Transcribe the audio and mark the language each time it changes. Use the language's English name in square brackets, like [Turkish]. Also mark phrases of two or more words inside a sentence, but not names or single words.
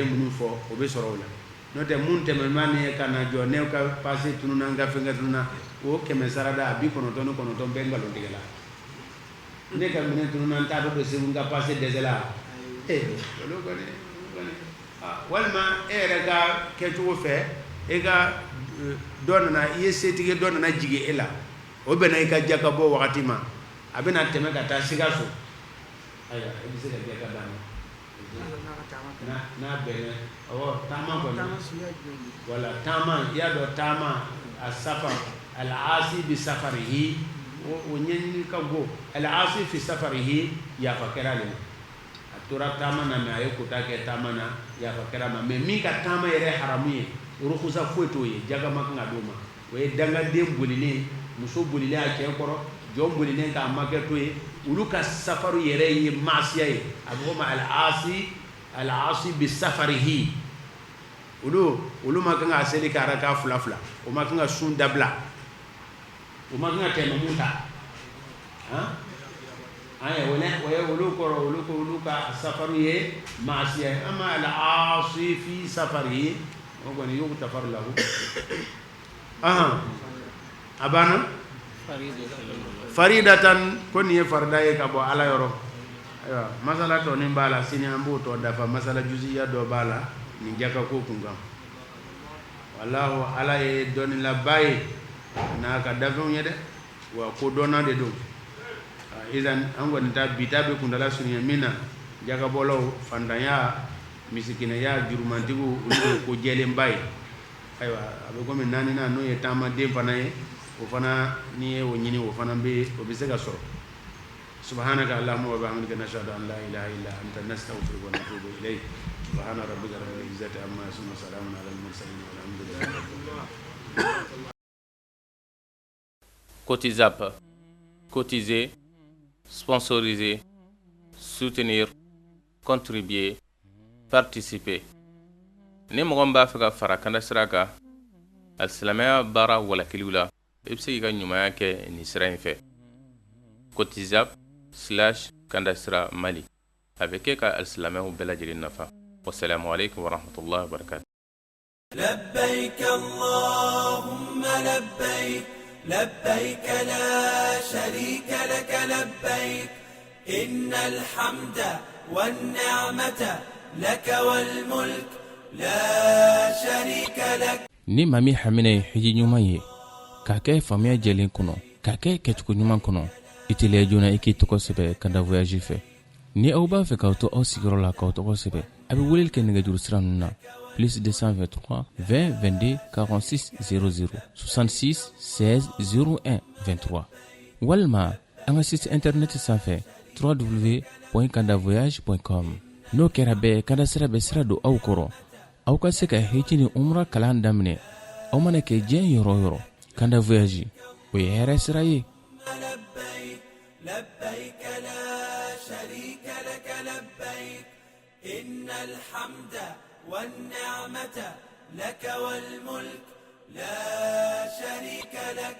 [Bambara] minnu fɔ o bɛ sɔrɔ o la n'o tɛ mun tɛmɛnma ni ka na jɔ ne ka pase tununa n ka fɛnkɛ tununa o 100 sarada a 99 bɛ nkalon tigɛ la ne ka minɛ tununa n t'a dɔn segu n ka pase dɛsɛ la olu kɔni walima e yɛrɛ ka kɛcogo fɛ e ka dɔ nana i ye setigi dɔ nana jigin e la o bɛnna i ka jaka bɔ wagati ma a bɛna tɛmɛ ka taa Sikaso ayiwa i bɛ se ka jaka d'a ma n'a bɛnna taama kɔni wala taama i y'a dɔn taama a safa [Arabic] العاصي بسفره [Bambara] o ɲɛɲini ka go [Arabic] العاصي في سفره [Bambara] yafa kɛra ale ma a tora taama na mais a ye kota kɛ taama na yafa kɛra ma mais min ka taama yɛrɛ haramu ye rukusa foyi t'o ye jaga ma kan ka d'o ma o ye dangaden bolilen muso bolilen a cɛ kɔrɔ jɔn bolilen k'a makɛ to ye olu ka safaru yɛrɛ ye maasiya ye a bɛ fɔ ma [Arabic] العاصي بسفره [Bambara] olu ma kan ka seli ka raka 2 o ma kan ka sun dabila o ma kan ka tɛmɛmu ta olu kɔrɔ olu ka safaru ye maasiya ye ama [Arabic] العاصي في سفره [Bambara] o kɔni y'o tafaru lahu a banna faridatan ko nin ye farida ye ka bɔ ala yɔrɔ ayiwa masala tɔ nin b'a la sini an b'o tɔ dafa masala jusiya dɔ b'a la nin jaka ko kun kan wallahu ala ye dɔnnilaba ye n'a ka dafɛnw ye dɛ wa ko dɔnna de don idan an kɔni ta bi ta bɛ kuntala surunya min na jakabɔlaw fantanya misikinɛya jurumantigiw olu ye ko jɛlenba ye ayiwa a bɛ komi naaninan n'o ye taamaden fana ye o fana n'i ye o ɲini o fana bɛ se ka sɔrɔ [Arabic] سبحانك اللهم وبحمدك نشهد أن لا إله إلا أنت نستغفرك ونتوب إليك سبحان ربك رب العزة عما يصفون وسلام على المرسلين والحمد لله رب العالمين. [French] Cotizap, cotiser, sponsoriser, soutenir, contribuer, participer. [Bambara] Ni mɔgɔ min b'a fɛ ka fara Kanda Sira kan alsilamɛya baara walakiliw la i be se k'i ka ɲumanya kɛ nin sira in fɛ kotizap/kandasira mali a bɛ kɛ ka alsilamɛw bɛɛ lajɛlen nafa [Arabic] والسلام عليكم ورحمة الله وبركاته. لبيك اللهم لبيك لبيك لا شريك لك لبيك إن الحمد والنعمة لك والملك لا شريك لك. [Bambara] ni maa min hamina ye hiji ɲuman ye k'a kɛ faamuya jɛlen kɔnɔ k'a kɛ kɛcogo ɲuman kɔnɔ i teliya joona i k'i tɔgɔ sɛbɛ kanda voyage fɛ ni aw b'a fɛ k'aw to aw sigiyɔrɔ la k'aw tɔgɔ sɛbɛ a bɛ weleli kɛ nɛgɛjuru sira ninnu na plus 223 20 22 46 00 66 16 01 23 walima an ka [French] site internet [Bambara] sanfɛ www.kandavoyage.com n'o kɛra bɛɛ kanda sira bɛ sira don aw kɔrɔ aw ka se ka hiji ni umra kalan daminɛ aw mana kɛ diɲɛ yɔrɔ o yɔrɔ kanda voyage o ye hɛrɛ sira ye. [Arabic] لبيك لا شريك لك لبيك إن الحمد والنعمة لك والملك لا شريك لك.